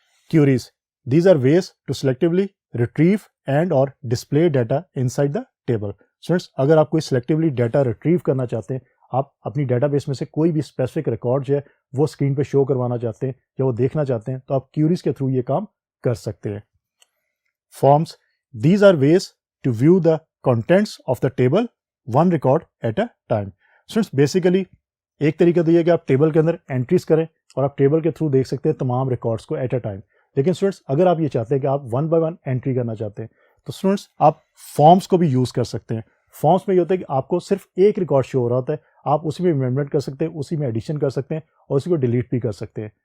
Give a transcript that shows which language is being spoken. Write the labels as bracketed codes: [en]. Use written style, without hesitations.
[en] Queries, these are ways to selectively retrieve and or display data inside the table. [ur] Students, اگر آپ کوئی selectively data retrieve کرنا چاہتے ہیں, آپ اپنی ڈیٹا بیس میں سے کوئی بھی اسپیسیفک ریکارڈ جو ہے وہ اسکرین پہ شو کروانا چاہتے ہیں یا وہ دیکھنا چاہتے ہیں تو آپ کیوریز کے تھرو یہ کام کر سکتے ہیں. [en] Forms, these are ways to view the contents of the table one record at a time. [ur] Students, basically ایک طریقہ تو یہ ہے کہ آپ ٹیبل کے اندر انٹریز کریں اور آپ ٹیبل کے تھرو دیکھ سکتے ہیں تمام ریکارڈس کو ایٹ اے ٹائم. لیکن اسٹوڈنٹس اگر آپ یہ چاہتے ہیں کہ آپ 1 بائی 1 انٹری کرنا چاہتے ہیں تو اسٹوڈنٹس آپ فارمس کو بھی یوز کر سکتے ہیں. فارمس میں یہ ہوتا ہے کہ آپ کو صرف ایک ریکارڈ شو ہو رہا ہوتا ہے, آپ اسی میں امینڈمنٹ کر سکتے ہیں, اسی میں ایڈیشن کر سکتے ہیں اور اسی کو ڈیلیٹ بھی کر سکتے ہیں.